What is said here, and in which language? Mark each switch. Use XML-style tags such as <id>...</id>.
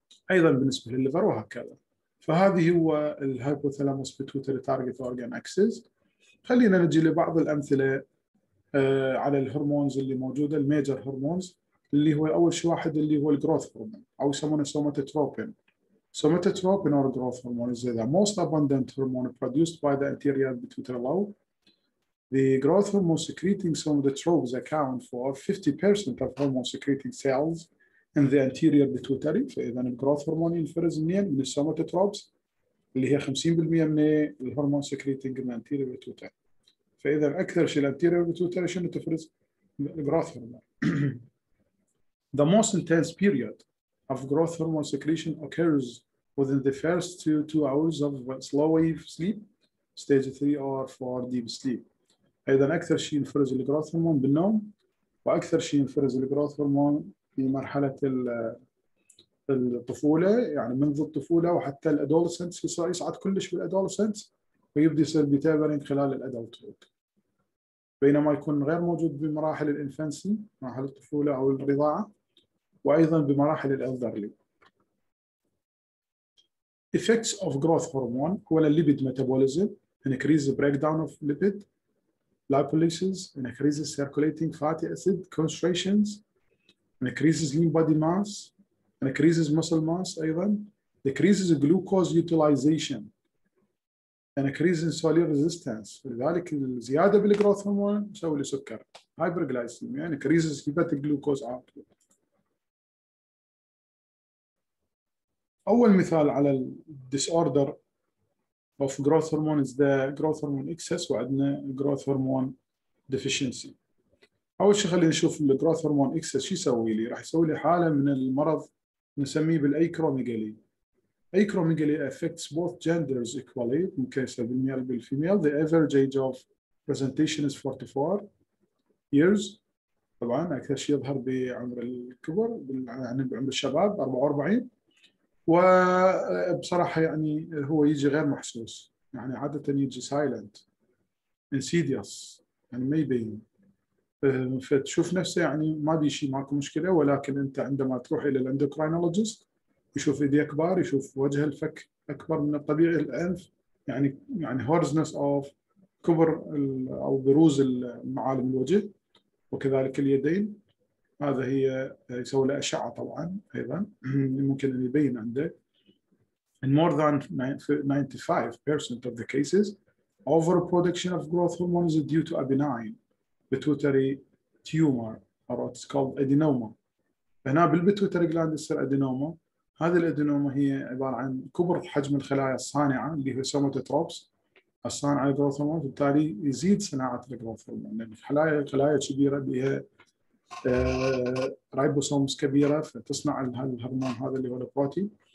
<ar>ايضا بالنسبه للليفر وهكذا. فهذه هو الهايبوثالاموس بيتوتري تارجت اورجان اكسس. خلينا نجي لبعض الامثله على الهرمونز اللي موجوده، الميجر هرمونز اللي هو اول شيء واحد اللي هو الجروث هرمون او يسمونه somatotropin.</ar> <en>Somatotropin or growth hormone is the most abundant hormone produced by the anterior pituitary lobe. The growth hormone secreting somatotropes account for 50% of hormone secreting cells in the anterior pituitary.</en> <ar>فإذا الجروث هرمون ينفرز منين؟ من السوماتوتروبس اللي هي 50% من الهرمون سكريتنج من anterior pituitary. فإذا أكثر شيء الانتيريور بيتويتري شنو تفرز؟ الجروث هرمون.</ar> <en>The most intense period of growth hormone secretion occurs within the first 2 hours of slow wave sleep, stage 3 or 4 deep sleep.</en> <ar>أيضا أكثر شيء ينفرز الجروث هرمون بالنوم، وأكثر شيء ينفرز الجروث هرمون في مرحلة الطفولة، يعني منذ الطفولة وحتى الادولسنس يصعد كلش بالادولسنس ويبدأ يصير بيتابرينج خلال الادلتهود. بينما يكون غير موجود بمراحل الانفانسي، مراحل الطفولة أو الرضاعة، وأيضا بمراحل الألدرلي.</ar> <en>Effects of growth hormone هو lipid metabolism, increases breakdown of lipid, lipolysis, increases circulating fatty acid concentrations, increases lean body mass, increases muscle mass أيضا, decreases glucose utilization, increases insulin resistance.</en> <ar>لذلك الزيادة بالجروث هرمون تسوي له سكر،</ar> <en>hyperglycemia, increases hepatic glucose output.</en> <ar>أول مثال على ال</ar> <en>disorder of growth hormone is the growth hormone excess،</en> <ar>وعندنا</ar> <en>growth hormone deficiency.</en> <ar>أول شيء خلينا نشوف ال growth hormone excess شو يسوي لي؟ راح يسوي لي حالة من المرض نسميه بالأيكروميجالي.</ar> <en>Acromegaly affects both genders equally.</en> <ar>ممكن يصير بالميل بالفيميل.</ar> <en>The average age of presentation is 44 years.</en> <ar>طبعا أكثر شيء يظهر بعمر الكبر، يعني بعمر الشباب 44. وبصراحة يعني هو يجي غير محسوس، يعني عادة يجي silent insidious، يعني ما يبين، فتشوف نفسه يعني ما بي شيء، ماكو مشكلة. ولكن أنت عندما تروح إلى الاندوكراينولوجيست يشوف ايديه كبار، يشوف وجه الفك اكبر من الطبيعي، الانف يعني هورزنس اوف كبر او بروز معالم الوجه، وكذلك اليدين. هذا هي يسوي له اشعه طبعا ايضا ممكن ان يبين عنده.</ar> <en>In more than 95% of the cases, overproduction of growth hormone is due to a benign pituitary tumor or what's called adenoma.</en> <ar>هنا بالبيتويتري جلاند يصير ادينوما. هذه الادينوما هي عباره عن كبر حجم الخلايا الصانعه اللي هي سوماتوتروبس الصانعه للجروث هرمون، بالتالي يزيد صناعه الجروث هرمون لان الخلايا كبيره بها رايبوسومز كبيره فتصنع الهرمون هذا اللي هو البروتين.</ar>